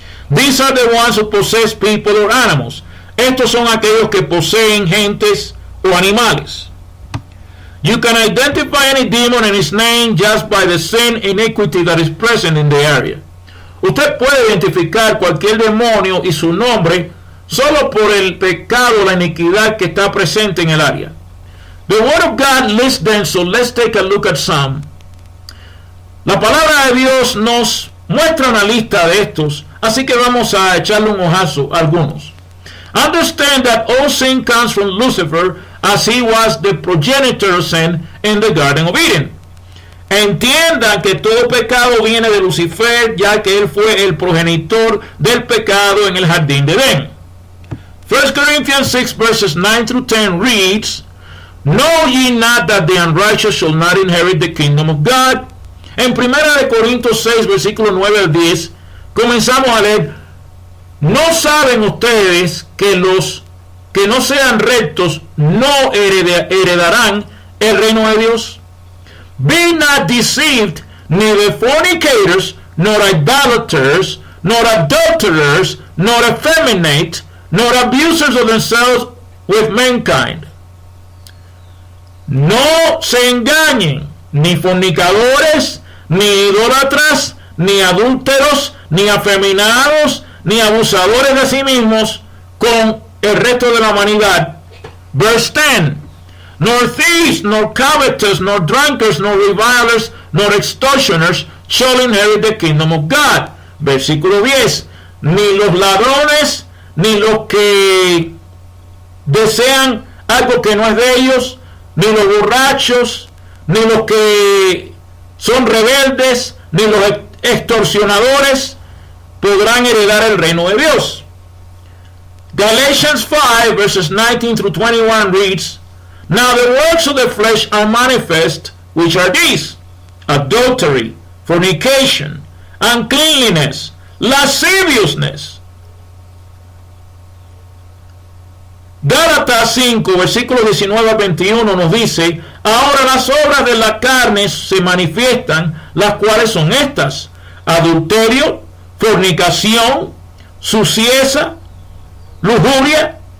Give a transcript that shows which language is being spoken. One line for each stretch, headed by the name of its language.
English: These are the ones who possess people or animals.
Spanish: Estos son aquellos que poseen gentes o animales.
English: You can identify any demon and its name just by the sin iniquity that is present in the area.
Spanish: Usted puede identificar cualquier demonio y su nombre solo por el pecado o la iniquidad que está presente en el área.
English: The Word of God lists them, so let's take a look at some.
Spanish: La palabra de Dios nos muestra una lista de estos, así que vamos a echarle un ojazo a algunos.
English: Understand that all sin comes from Lucifer, as he was the progenitor of sin in the Garden of Eden.
Spanish: Entiendan que todo pecado viene de Lucifer, ya que él fue el progenitor del pecado en el jardín de Edén.
English: 1 Corinthians 6 verses 9 through 10 reads, Know ye not that the unrighteous shall not inherit the kingdom of God?
Spanish: En 1 Corintios 6 versículo 9 al 10 comenzamos a leer, ¿no saben ustedes que los que no sean rectos no heredarán el reino de Dios?
English: Be not deceived, neither fornicators, nor idolaters, nor adulterers, nor effeminate, nor abusers of themselves with mankind.
Spanish: No se engañen, ni fornicadores, ni idólatras, ni adúlteros, ni afeminados, ni abusadores de sí mismos con el resto de la humanidad.
English: Verse 10. Nor thieves, nor covetous, nor drunkards, nor revilers, nor extortioners shall inherit the kingdom of God.
Spanish: Versículo 10. Ni los ladrones, ni los que desean algo que no es de ellos, ni los borrachos, ni los que son rebeldes, ni los extorsionadores podrán heredar el reino de Dios.
English: Galatians 5 verses 19 through 21 reads, Now the works of the flesh are manifest, which are these: adultery, fornication, uncleanness, lasciviousness.
Spanish: Gálatas 5, versículos 19 a 21 nos dice, ahora las obras de la carne se manifiestan, las cuales son estas: adulterio, fornicación, suciedad, lujuria.